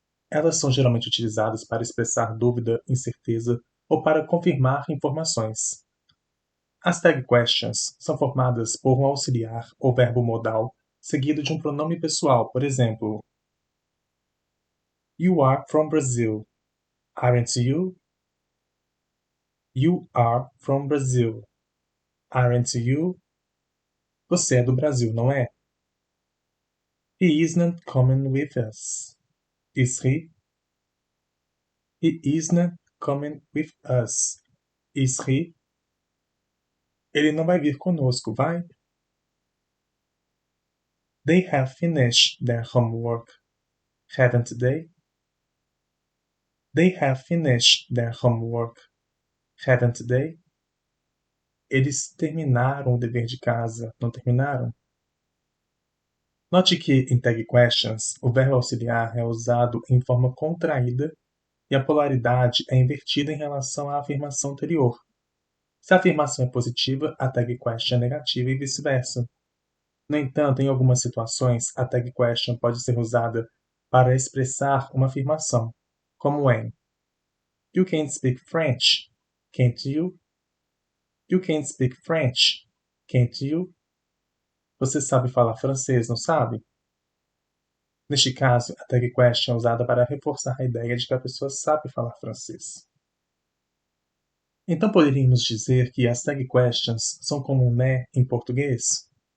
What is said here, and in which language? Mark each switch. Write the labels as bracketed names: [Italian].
[Portuguese] Elas são geralmente utilizadas para expressar dúvida, incerteza ou para confirmar informações. As tag questions são formadas por um auxiliar ou verbo modal seguido de um pronome pessoal, por exemplo, [English] You are from Brazil, aren't you? You are from Brazil, aren't you? [Portuguese] Você é do Brasil, não é? [English] He isn't coming with us, is he? He isn't coming with us, is he? [Portuguese] Ele não vai vir conosco, vai? [English] They have finished their homework, haven't they? They have finished their homework, haven't they? [Portuguese] Eles terminaram o dever de casa, não terminaram? Note que em tag questions, o verbo auxiliar é usado em forma contraída e a polaridade é invertida em relação à afirmação anterior. Se a afirmação é positiva, a tag question é negativa e vice-versa. No entanto, em algumas situações, a tag question pode ser usada para expressar uma afirmação, como em [English] You can't speak French, can't you? You can't speak French, can't you? [Portuguese] Você sabe falar francês, não sabe? Neste caso, a tag question é usada para reforçar a ideia de que a pessoa sabe falar francês. Então poderíamos dizer que as tag questions são como um né em português?